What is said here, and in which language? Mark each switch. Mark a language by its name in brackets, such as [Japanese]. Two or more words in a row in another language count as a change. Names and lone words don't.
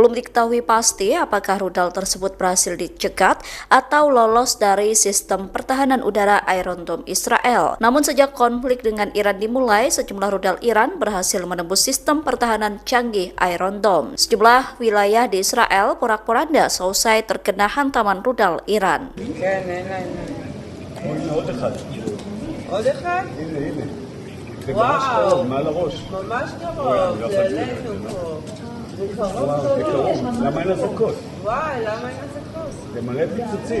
[Indonesian] Belum diketahui pasti apakah rudal tersebut berhasil dicegat atau lolos dari sistem pertahanan udara Iron Dome Israel. Namun sejak konflik dengan Iran dimulai, sejumlah rudal Iran berhasil menembus sistem pertahanan canggih Iron Dome. Sejumlah wilayah di Israel porak-poranda selesai terkena hantaman rudal איראן. [Hebrew] כן, אין. הנה עוד אחד. עוד אחד? הנה. זה ממש וואו. קרוב, מעל הראש. ממש קרוב, זה עלינו פה. זה קרוב וואו, זה קרוב. למה אין אזעקות? וואי, למה אין אזעקות? זה מלא פיצוצים.